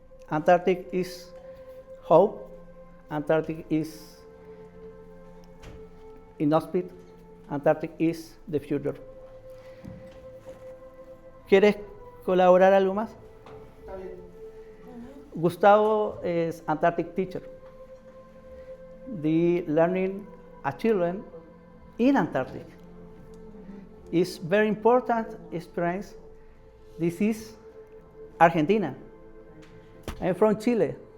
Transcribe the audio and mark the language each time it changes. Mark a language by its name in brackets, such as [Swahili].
[English] Antarctic is hope. Antarctic is inhospitable. Antarctic is the future. [Spanish] ¿Quieres colaborar algo más? Está bien. [English] Gustavo is Antarctic teacher. The learning a children in Antarctic is very important experience. This is Argentina. I'm from Chile.